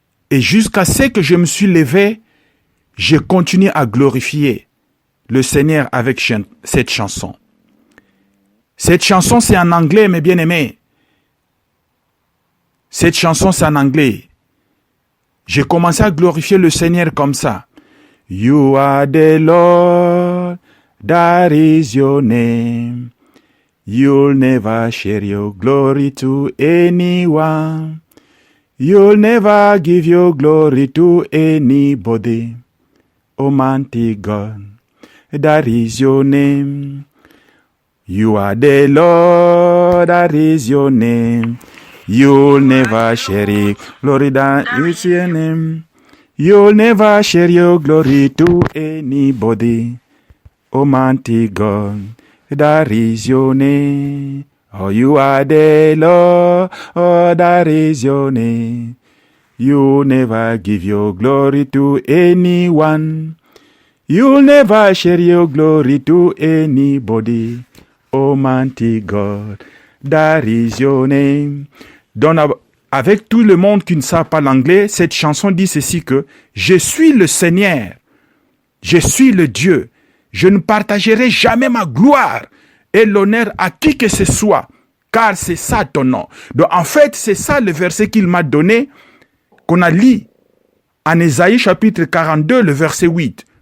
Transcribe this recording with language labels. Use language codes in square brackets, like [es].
[fr] Et jusqu'à ce que je me suis levé, j'ai continué à glorifier le Seigneur avec cette chanson. Cette chanson, c'est en anglais, mes bien-aimés. Cette chanson, c'est en anglais. J'ai commencé à glorifier le Seigneur comme ça. [en] You are the Lord, that is your name. You'll never share your glory to anyone. You'll never give your glory to anybody. Almighty God, that is your name. You are the Lord, that is your name. You'll never share it, glory that is your name. You'll never share your glory to anybody. Almighty God, that is your name. Oh, you are the Lord, oh, that is your name. You'll never give your glory to anyone. You'll never share your glory to anybody. Almighty God, that is your name. [fr] Avec tout le monde qui ne sait pas l'anglais, cette chanson dit ceci que je suis le Seigneur, je suis le Dieu. Je ne partagerai jamais ma gloire et l'honneur à qui que ce soit, car c'est ça ton nom. Donc en fait, c'est ça le verset qu'il m'a donné, qu'on a lu en Ésaïe chapitre 42, le verset 8.